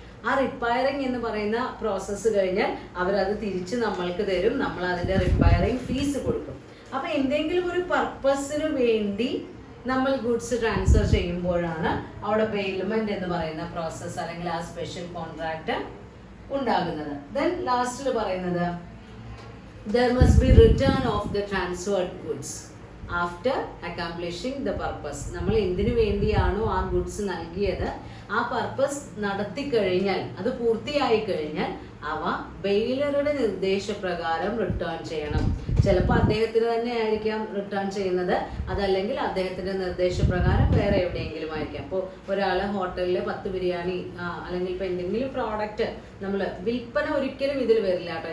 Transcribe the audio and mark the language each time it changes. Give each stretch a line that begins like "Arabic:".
Malayalam: ആ റിപ്പയറിംഗ് എന്ന് പറയുന്ന പ്രോസസ്സ് കഴിഞ്ഞാൽ അവരത് തിരിച്ച് നമ്മൾക്ക് തരും, നമ്മൾ അതിന്റെ റിപ്പയറിംഗ് ഫീസ് കൊടുക്കും. അപ്പൊ എന്തെങ്കിലും ഒരു പർപ്പസിന് വേണ്ടി നമ്മൾ ഗുഡ്സ് ട്രാൻസ്ഫർ ചെയ്യുമ്പോഴാണ് അവിടെ ബെയിൽമെന്റ് എന്ന് പറയുന്ന പ്രോസസ്സ് അല്ലെങ്കിൽ ആ സ്പെഷ്യൽ കോൺട്രാക്ട് ഉണ്ടാകുന്നത്.
English: then
Malayalam: ലാസ്റ്റിൽ പറയുന്നത്
English: there must be return of the transferred goods after accomplishing the purpose.
Malayalam: നമ്മൾ എന്തിനു വേണ്ടിയാണോ ആ ഗുഡ്സ് നൽകിയത് ആ പർപ്പസ് നടത്തി കഴിഞ്ഞാൽ, അത് പൂർത്തിയായി കഴിഞ്ഞാൽ അവ ബെയിലറുടെ നിർദ്ദേശപ്രകാരം റിട്ടേൺ ചെയ്യണം. ചിലപ്പോൾ അദ്ദേഹത്തിന് തന്നെ ആയിരിക്കാം റിട്ടേൺ ചെയ്യുന്നത്, അതല്ലെങ്കിൽ അദ്ദേഹത്തിന്റെ നിർദ്ദേശപ്രകാരം വേറെ എവിടെയെങ്കിലും ആയിരിക്കാം. അപ്പോൾ ഒരാൾ ഹോട്ടലിൽ 10 ബിരിയാണി അല്ലെങ്കിൽ ഇപ്പം എന്തെങ്കിലും പ്രോഡക്റ്റ് നമ്മൾ വിൽപ്പന ഒരിക്കലും ഇതിൽ വരില്ല കേട്ടോ.